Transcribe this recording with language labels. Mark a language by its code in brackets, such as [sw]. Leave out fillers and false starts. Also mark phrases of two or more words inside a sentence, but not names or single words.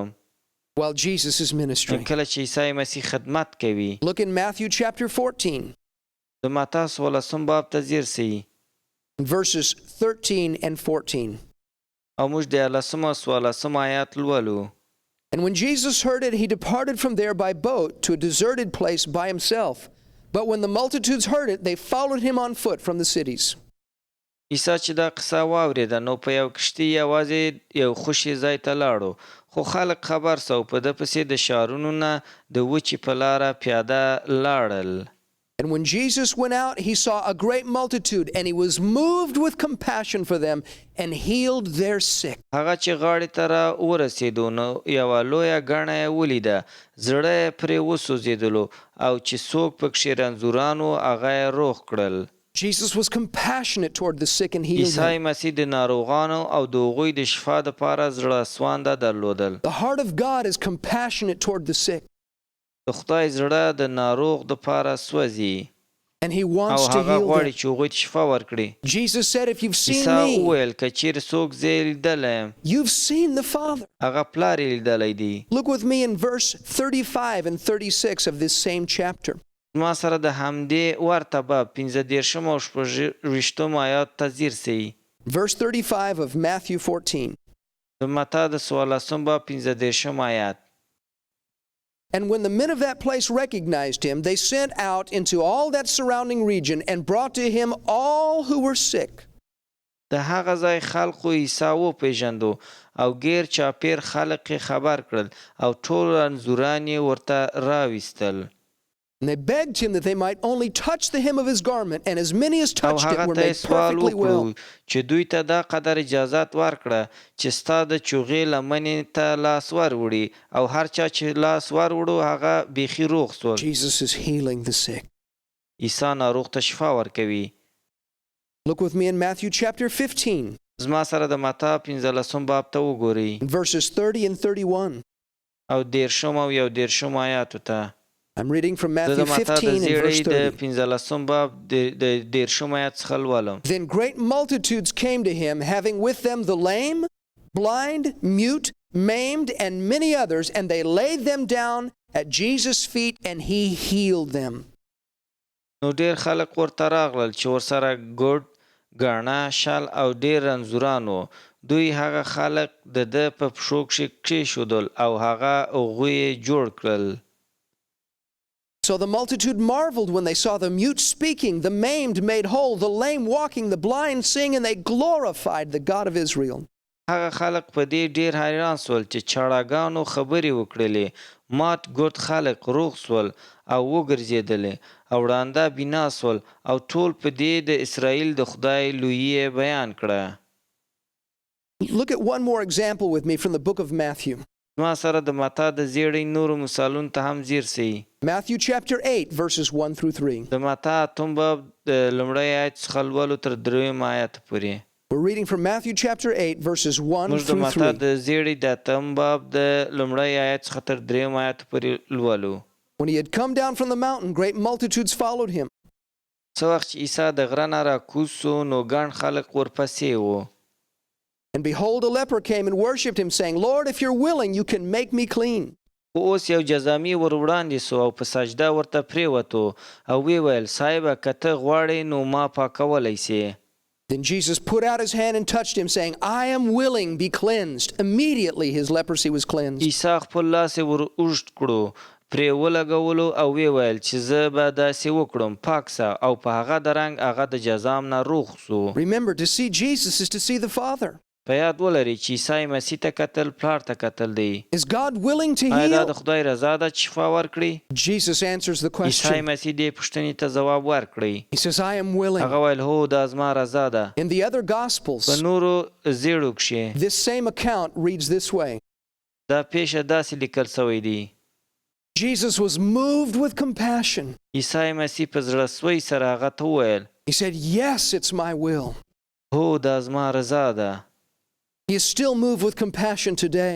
[en] while Jesus is ministering. [ps] کله چې عیسی مسیح خدمت کوي. [en] Look in Matthew chapter 14, [ps] د متا 16 باب ته ځیر سئ [en] verses 13 and 14. [ps] او موږ د 14 آیات لولو. [en] And when Jesus heard it, he departed from there by boat to a deserted place by himself. But when the multitudes heard it, they followed him on foot from the cities. [ps] عیسی چې دا قصه واورېده نو په یو کشتۍ یوازې یو خوشي ځای ته لاړو خو خلک خبر سو په ده پسې د ښارونو نه د وچې په لاره پیاده لاړل. [en] And when Jesus went out, he saw a great multitude, and he was moved with compassion for them and healed their sick. [ps] هغه چې غاړې ته را ورسېدو نو یوه لویه ګڼه یې ولیده زړه یې پرې وسوځېدلو او چې څوک پکښې رنځوران وو هغه یې روغ کړل. [en] Jesus was compassionate toward the sick and healed [ps] عیسی [en] them. [ps] مسیح د ناروغانو او د هغوی د شفا دپاره زړه سوانده درلودل. [en] The heart of God is compassionate toward the sick, [ps] د خدای زړه د ناروغ دپاره سوځي [en] and he [ps] او [en] wants to [ps] هغه [en] heal [ps] غواړي [en] them. [ps] چې هغوی ته شفا ورکړي. [en] Jesus said, if you've seen [ps] عیسی [en] me, [ps] وویل که چیرې څوک زه یې لیدلی یم [en] you've seen the Father. [ps] هغه پلار یې لیدلی دی. [en] Look with me in verse 35 and 36 of this same chapter. [ps] ما سره د همدې ورته باب 15 او 26 آیات ته ځیر سئ. [en] Verse 35 of Matthew 14. [ps] د متی د 14 باب 15 آیات. [en] And when the men of that place recognized him, they sent out into all that surrounding region and brought to him all who were sick. [ps] د هغه ځای خلقو عیسی وپېژندو او غیر چاپیر خلق یې خبر کړل او ټول رنځوران یې ورته راویستل. [en] And they begged him that they might only touch the hem of his garment, and as many as [ps] او [en] touched it [ps] هغه [en] were [ps] ته [en] made [ps] یې سوال [en] perfectly well. [ps] وکړو چې دوی ته دا قدر اجازت ورکړه چې ستا د چوغې لمنې ته لاس وروړي او هر چا چې لاس وروړو هغه بیخي روغ سول. [en] Jesus is healing the sick. [ps] عیسی ناروغ ته شفا ورکوي. [en] Look with me in Matthew chapter 15, [ps] زما سره د متی 15 باب ته وګورئ [en] verses 30 and 31. [ps] او 10 او 11 آیاتو ته. [en] I'm reading from [ps] زه د [en] Matthew [ps] متی [en] 15 [ps] د [en] and verse [ps] زیړۍ د [en] 30. [ps] 15 باب د 10 آیات څخه لولم. [en] Then great multitudes came to him, having with them the lame, blind, mute, maimed, and many others, and they laid them down at Jesus' feet, and he healed them. [ps] نو ډیر خلک ورته راغلل چې ورسره ګډ ګاڼه شل او ډیر رنځوران وو. دوی هغه خلک د ده په پښو کښې کېښودل او هغه هغوی یې جوړ کړل. [en] So the multitude marveled when they saw the mute speaking, the maimed made whole, the lame walking, the blind seeing, and they glorified the God of Israel. [ps] هغه خلک په دې ډیر حیران سول چې چاړهګانو خبرې وکړلې مات ګوډ خلک روغ سول او وګرځېدلې او ړانده بینا سول او ټول په دې د اسرائیل د خدای لویي بیان کړه. [en] Look at one more example with me from the book of Matthew. [ps] ما سره د متی د زیړۍ نورو مثالونو ته هم ځیر سئ. [en] Matthew chapter 8, verses 1 through 3. [ps] د متی 8 باب د لومړی آیت څخه لولو تر 3 آیت پورې. [en] We're reading from Matthew chapter 8, verses 1 [ps] موږ د [en] through [ps] متی [en] 3. [ps] د زیړۍ د 8 باب د لومړی آیت څخه تر 3 آیت پورې لولو. [en] When he had come down from the mountain, great multitudes followed him. [ps] څه وخت چې عیسی د غره نه راکوز سو نو ګڼ خلک ورپسې وو. [en] And behold, a leper came and worshipped him, saying, Lord, if you're willing, you can make me clean. [ps] خو اوس یو جزامي ور وړاندې سو او په سجده ورته پرېوتو او ویې ویل صاحبه که ته غواړې نو ما پاکولی سې. [en] Then Jesus put out his hand and touched him, saying, I am willing, be cleansed. Immediately his leprosy was cleansed. [ps] عیسی خپل لاس یې ور اوږد کړو پرې ولګولو او ویې ویل چې زه به داسې وکړم پاک سه او په هغه د رنګ هغه د جزام نه روغ سو. [en] Remember, to see Jesus is to see the Father. [ps] په یاد ولرئ چې عیسی مسیح ته کتل پلار ته کتل دی. [en] Is God willing to [ps] آیا دا [en] heal? [ps] د خدای رضا ده چې شفا ورکړي؟ [en] Jesus answers the [ps] عیسی [en] question. [ps] مسیح دې پوښتنې ته ځواب ورکړي. [en] He says, I am willing. [ps] هغه ویل هو دا زما رضا ده. [en] In the other [ps] په [en] Gospels, [ps] نورو زیړو کښې [en] this same account reads this way. [ps] دا پیښه داسې لیکل سوی دی. [en] Jesus was moved with compassion. [ps] عیسی مسیح په زړه سوی سره هغه ته وویل [en] He said, yes, it's my will. [ps] هو دا زما رضا ده. [en] He is still moved with compassion today.